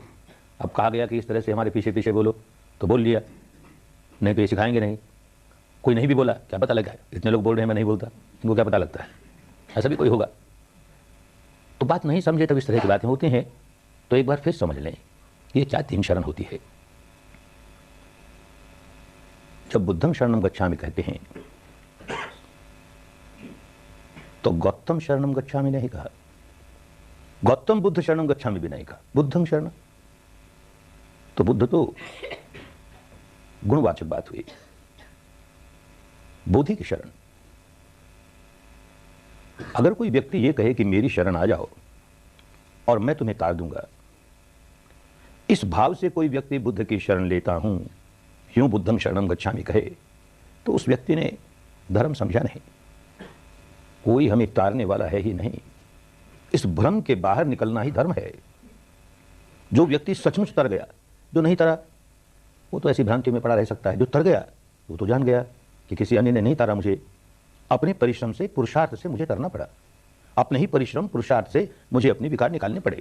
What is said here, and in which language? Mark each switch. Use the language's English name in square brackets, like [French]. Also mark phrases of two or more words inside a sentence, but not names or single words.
[Hindi] अब कहा गया कि इस तरह से हमारे पीछे पीछे बोलो, तो बोल लिया, नहीं तो ये सिखाएंगे नहीं। कोई नहीं भी बोला, क्या पता लगा, इतने लोग बोल रहे हैं मैं नहीं बोलता, इनको क्या पता लगता है, ऐसा भी कोई होगा। तो बात नहीं समझे तब इस तरह की बातें होती हैं। तो एक बार फिर समझ लें ये क्या 3 शरण होती है। जब [Pali] बुद्धं शरणं गच्छामि [Hindi] कहते हैं तो [Pali] गौतम शरणं गच्छामि [Hindi] नहीं कहा, [Pali] गौतम बुद्ध शरणं गच्छामि [Hindi] भी नहीं कहा, [Pali] बुद्धं शरण। [Hindi] तो बुद्ध तो गुणवाचक बात हुई। बोधि की शरण। अगर कोई व्यक्ति ये कहे कि मेरी शरण आ जाओ और मैं तुम्हें तार दूंगा, इस भाव से कोई व्यक्ति बुद्ध की शरण लेता हूं, यूं [Pali] बुद्धं शरणं गच्छामि [Hindi] कहे, तो उस व्यक्ति ने धर्म समझा नहीं। कोई हमें तारने वाला है ही नहीं। इस भ्रम के बाहर निकलना ही धर्म है। जो व्यक्ति सचमुच तर गया, जो नहीं तरा वो तो ऐसी भ्रांति में पड़ा रह सकता है। जो तर गया वो तो जान गया कि किसी अन्य ने नहीं तारा मुझे, अपने परिश्रम से, पुरुषार्थ से मुझे तरना पड़ा, अपने ही परिश्रम पुरुषार्थ से मुझे अपने विकार निकालने पड़े।